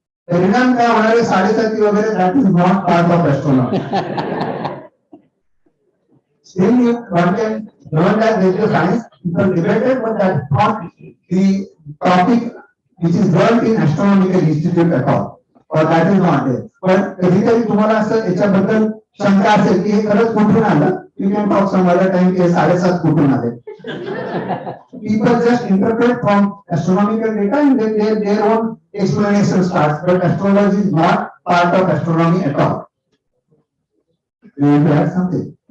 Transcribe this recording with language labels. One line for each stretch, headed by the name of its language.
Hindi: परिणाम क्या होना है 7.5 वगैरह,
English: that is not part of astronomy. Still, one can learn that radio science, people debated, but that is not the topic which is learned in astronomical institute at all, or that is not there.
Marathi: But कधीतरी तुम्हाला असं याच्याबद्दल शंका असेल की हे खरंच कुठून आलं,
English: you can talk some other time
Marathi: की 7.5 कुठून आले.
English: People just interpret from astronomical data and then their own explanation starts, but astrology is not part of astronomy at all. You want to add something?